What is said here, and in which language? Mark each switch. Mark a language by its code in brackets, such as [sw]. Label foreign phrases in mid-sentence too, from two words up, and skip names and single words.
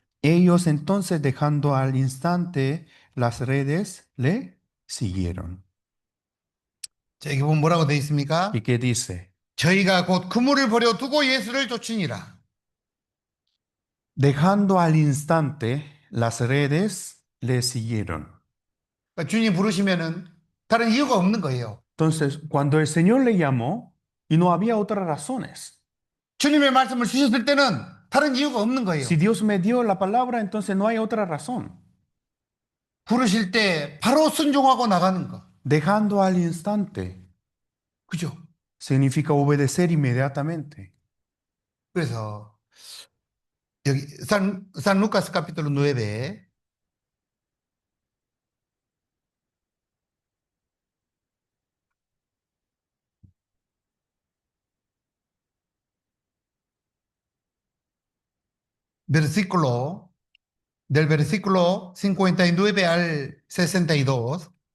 [es] Ellos entonces, dejando al instante las redes, le siguieron. [ko] 자, 이게 보면 뭐라고 되어 [es] ¿Y [ko] 있습니까? [es] qué dice? [ko] 저희가 곧 그물을 버려 두고 예수를 쫓으니라. [es] Dejando al instante las redes, le siguieron. [ko] 그러니까 주님 부르시면은 다른 이유가 없는 거예요. [es] Entonces, cuando el Señor le llamó, y no había otras razones. [ko] 주님의 말씀을 주셨을 때는 다른 이유가 없는 [es] Si [ko] 거예요. [es] Dios me dio la palabra, entonces no hay otra razón. [ko] 부르실 때 바로 순종하고 나가는 거. [es] Dejando al instante [ko] 그죠? [es] significa obedecer inmediatamente. [ko] 그래서 여기 [es] San Lucas capítulo 9, versículo, del versículo 59 al 62.